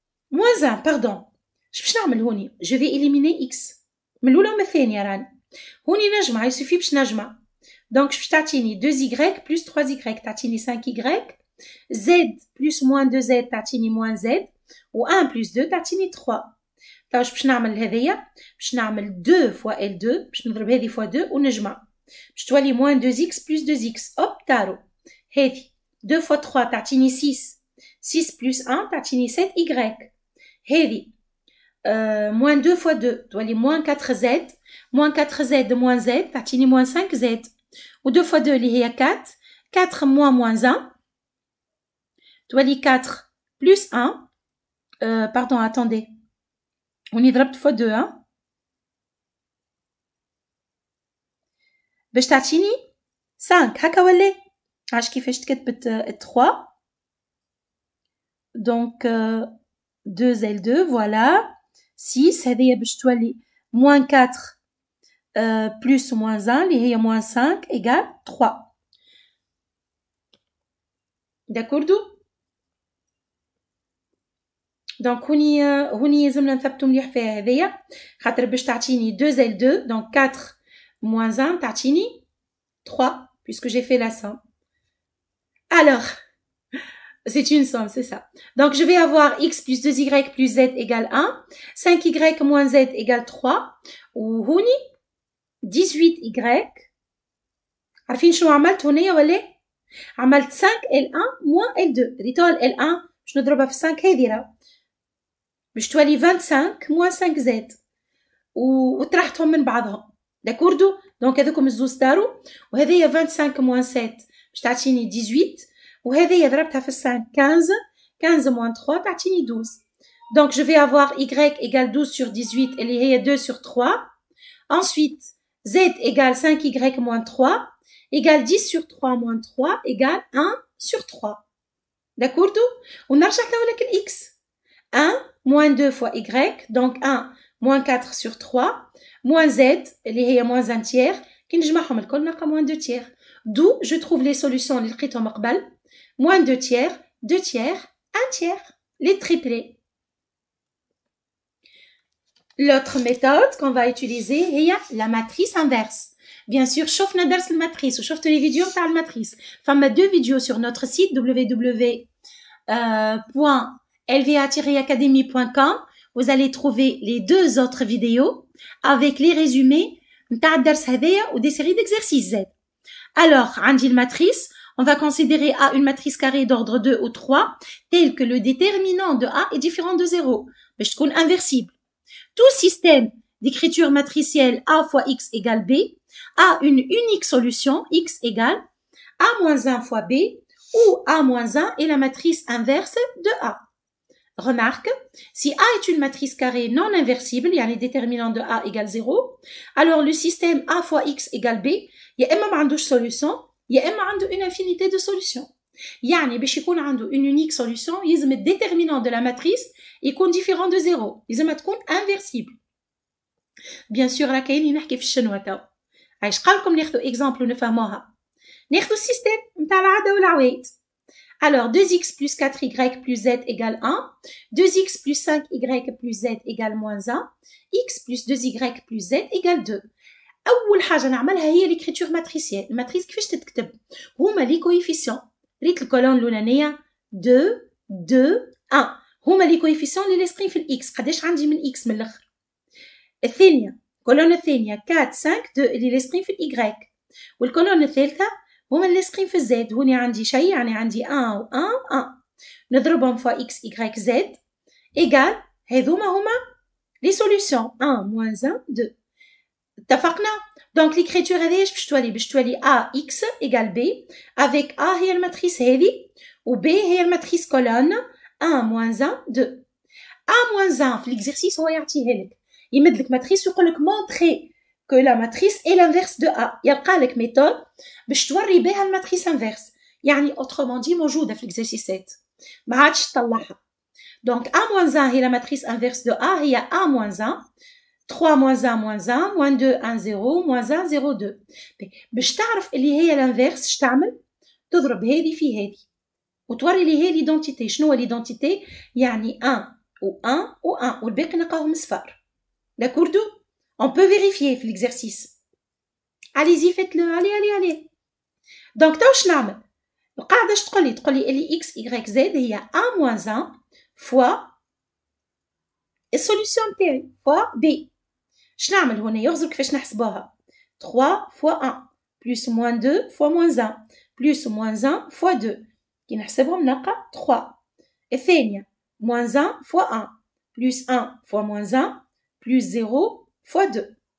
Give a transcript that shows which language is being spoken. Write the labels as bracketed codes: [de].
[fr] moins 1 pardon [ar] باش نعمل هوني [fr] je vais éliminer x [ar] من الاولى ومن الثانيه راني هوني نجمع يسوفي باش نجمع [fr] Donc, je تعطيني 2y plus 3y, تعطيني 5y. Z plus moins 2z, تعطيني moins z. [ar] و 1 plus 2, تعطيني 3. طيب باش نعمل هذيا؟ باش نعمل 2 fois L2, باش نضرب هذه fois 2 ونجمع. [fr] باش تولي moins 2x plus 2x. [ar] هوب تارو. [fr] هذه 2 fois 3 تعطيني 6. 6 plus 1 تعطيني 7y. هذه moins 2 fois 2 تولي moins 4z. moins 4z moins z تعطيني moins 5z. و 2 fois 2 اللي هي 4. 4 moins 1 تولي 4 plus 1. Pardon, attendez. On y ضربت fois 2 hein. [ar] باش تعطيني 5 هكا ولا؟ عاش كيفاش تكتبت 3. [fr] Donc 2L2 voilà. 6 هذه باش تولي moins 4 plus moins 1 اللي هي moins 5 égale 3. D'accord. [ar] دونك هوني لازمنا نثبتو مليح فيها هذيا خاطر باش تعطيني 2L2 donc 4 moins 1 تعطيني 3 [fr] puisque j'ai fait la somme. Alors c'est une somme, c'est ça. Donc je vais avoir x plus 2y plus z égale 1, 5y moins z égale 3 [ar] و هوني [fr] 18y. [ar] عارفين شنو عملت هنايا ولا؟ عملت 5L1 moins L2. ريتو L1 باش نضربها في 5 هذه راه باش تولي 25 moins 5z وطرحتهم من بعضهم. داكوردو. دونك هذوكم الزوز داروا وهذه 25 moins 7 باش تعطيني 18 وهذه ضربتها في 5 15 moins 3 تعطيني 12. [fr] Donc je vais avoir y égale 12 sur 18 [ar] اللي هي [fr] 2 sur 3. Ensuite z égale 5y moins 3 égale 10 sur 3 moins 3 égale 1 sur 3. D'accord. ونرجع لك x 1 moins 2 fois y donc 1 moins 4 sur 3 moins z اللي هي moins 1 tiers [ar] كي نجمعهم الكل نلقى [fr] moins 2 tiers. D'où je trouve les solutions [ar] اللي لقيتهم قبل [fr] moins 2 tiers, 2 tiers, 1 tiers, les triplés. L'autre méthode qu'on va utiliser est la matrice inverse. Bien sûr, [ar] شوفنا درس الماتريس وشوفت [fr] les vidéos [ar] تاع الماتريس. [fr] فما 2 vidéos sur notre site www.lva-academy.com. Vous allez trouver les 2 autres vidéos avec les résumés [ar] تاع الدرس هذايا [fr] و des séries d'exercices Z. [ar] Alors, عندي الماتريس. [fr] On va considérer A une matrice carrée d'ordre 2 ou 3 tel que le déterminant de A est différent de 0. [ar] باش تكون inversible. [fr] Tout système d'écriture matricielle A fois X égale B a une unique solution X égale A moins 1 fois B où A moins 1 est la matrice inverse de A. Remarque, si A est une matrice carrée non inversible, il y a les déterminants de A égale 0, alors le système A fois X égale B, il y a [ar] ما عندوش [fr] solution, [ar] يا اما عنده [fr] une infinité de solutions. [ar] يعني باش يكون عنده [fr] une unique solution [ar] يلزم الديترمينون [fr] de la matrice [ar] يكون [fr] différent de 0. [ar] يلزم تكون inversible. [fr] Bien sûr [ar] راه كاينين نحكي في الشنوة تو. عايش قالكم ناخذوا اكزامبل ونفهموها. ناخذوا السيستم نتاع العادة والعوايد. [fr] Alors 2x plus 4y plus z égale 1, 2x plus 5y plus z égale moins 1, x plus 2y plus z égale 2. [ar] اول حاجه نعملها هي ليكريتور ماتريسيال. الماتريس كيفاش تتكتب؟ هما لي كويفيسيون. ريت الكولون الاولانيه 2 2 1 هما لي كويفيسيون اللي لاصقين في الاكس. قداش عندي من اكس من الاخر؟ الثانيه الكولون الثانيه 4 5 2 اللي لاصقين في الاي والكولون الثالثه هما اللي لاصقين في الزد. هوني عندي شيء يعني عندي 1 و 1 1 نضربهم فوا اكس y z ايغال هذوما هما لي سوليوشن 1 moins 1 2. اتفقنا؟ دونك ليكريتور هذه باش تولي A x égale B [fr] avec A [ar] هي الماتريس هذه و B هي الماتريس كولون 1 moins 1 2. A moins 1 في l'exercice هو يعطيها لك يمد لك ماتريس ويقول لك [fr] montrer que la matrice est l'inverse de A. [ar] يلقى لك ميثود باش توري بها الماتريس انفيرس يعني [fr] autrement dit [ar] موجوده في l'exercice ما عادش تطلعها. [fr] دونك A moins 1 هي la matrice inverse de A هي A moins 1 3 moins 1 moins 1 moins 2 1 0 moins 1 0 2. [ar] باش تعرف اللي هي الانفيرس اش تعمل؟ تضرب هذه في هذه وتوري لي هي ليدونتيتي. شنو هو ليدونتيتي؟ يعني 1 و 1 و 1 والباقي نلقاهم صفار. داكوردو؟ [fr] on peut vérifier [ar] في l'exercice. [fr] allez-y faites-le allez donc [ar] تو واش نعمل القاعده اش تقول لي اللي x y z هي a moins 1 fois السوليوشن تاعي fois b اش نعمل هنا يغزر كيفاش نحسبوها [fr] 3 fois 1 plus moins 2 fois moins 1 plus moins 1 fois 2 [ar] كي نحسبهم نلقى [fr] 3 الثانيه moins 1 fois 1 plus 1 fois moins 1 plus 0 fois 2